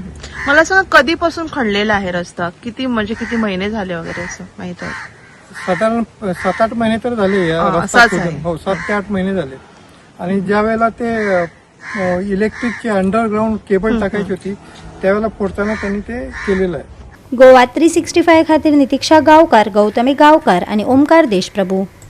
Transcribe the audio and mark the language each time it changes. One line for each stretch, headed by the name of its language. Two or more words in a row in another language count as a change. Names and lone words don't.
Marathi: मला सांगा कधीपासून खणलेला आहे रस्ता? किती महिने झाले वगैरे असं माहित आहे? साधारण 7-8 महिने तर झाले या रस्ता खोदून। हो, 7 ते 8 महिने झाले। आणि ज्या वेळेला ते इलेक्ट्रिकची अंडरग्राउंड केबल टाकायची होती त्यावेळेला फोडताना त्यांनी ते केलेलं आहे।
Konkani: गोवा 365 खातीर नितीक्षा गांवकार, गौतमी गांवकार आणि ओमकार देशप्रभू।